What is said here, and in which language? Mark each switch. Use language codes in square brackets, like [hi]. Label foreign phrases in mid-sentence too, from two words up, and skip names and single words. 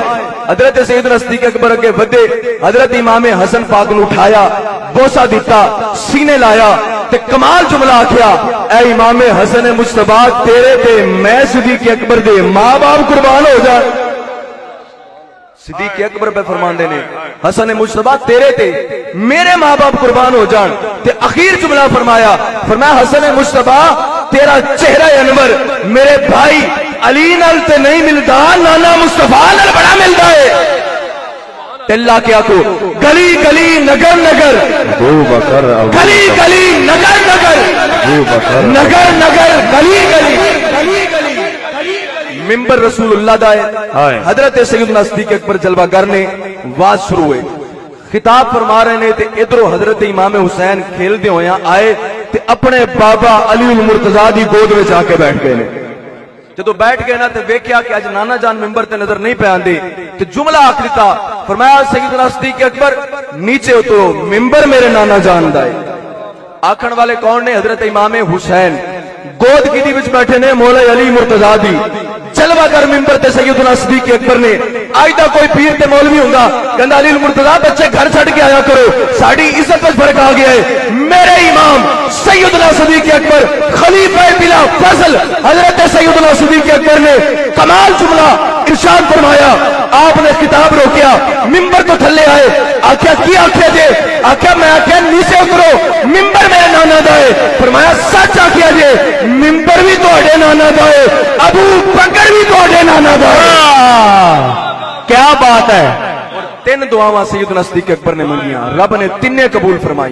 [pa] حضرت سیدنا صدیق اکبر کے ودے حضرت امام حسن پاک نے اٹھایا, بوسا دیتا, سینے لایا تے کمال جملہ آکھیا, اے امام حسن مجتبی تیرے تے میں صدیق اکبر دے ماں باپ قربان ہو جا. صدیق اکبر پہ فرمان دینے, حسن مجتبی تیرے تے میرے ماں باپ قربان ہو جان. تے اخیر جملہ فرمایا حسن مجتبی تیرا چہرہ انور میرے بھائی علی نال تے نہیں ملتا, نانا مصطفیٰ نال بڑا ملتا ہے. اللہ کیا کو گلی گلی نگر نگر گلی گلی نگر نگر نگر نگر گلی گلی ممبر رسول اللہ دا ہے. حضرت سیدنا صدیق اکبر جلوہ گر نے واز شروع ہوئے, خطاب فرما رہے نے تے ادھروں حضرت امام حسین کھیل دے ہویا آئے تے اپنے بابا علی المرتضیٰ دی گود میں جا کے بیٹھ گئے نے. جدو بیٹھ گئے نا تے ویکھیا کہ اج نانا جان ممبر تے نظر نہیں پہ آندے تے جملہ آکھ دیتا, فرمایا سیدنا صدیق اکبر نیچے اترو, ممبر میرے نانا جان دا ہے. آکھن والے کون نے؟ حضرت امام حسین. گود کی دی وچ بیٹھے نے مولا علی مرتضیٰ دی. جلوہ گر ممبر تے سیدنا صدیق اکبر نے, آج دا کوئی پیر تے مولوی ہوندا کہندا علی المرتضیٰ بچے گھر چھڑ کے آیا کرو, ساڈی عزت وچ فرق آ گیا ہے. میرے امام سیدنا صدیق اکبر خلیفہ بلا فضل حضرت سیدنا صدیق اکبر نے کمال جملہ ارشاد فرمایا. آپ نے کتاب روکیا, ممبر تو تھلے آئے, آکھیا کی آکھیا جے؟ آکھیا میں آکھیا نیچے اترو, ممبر میرے نانا دا ہے. فرمایا سچ آکھیا جے, ممبر بھی تہاڈے نانا دا ہے, ابو بکر بھی تہاڈے نانا دا ہے. [ur] کیا بات ہے. [pa] تین دعاواں سیدنا صدیق اکبر نے منگیاں, رب نے تینے قبول فرمائی.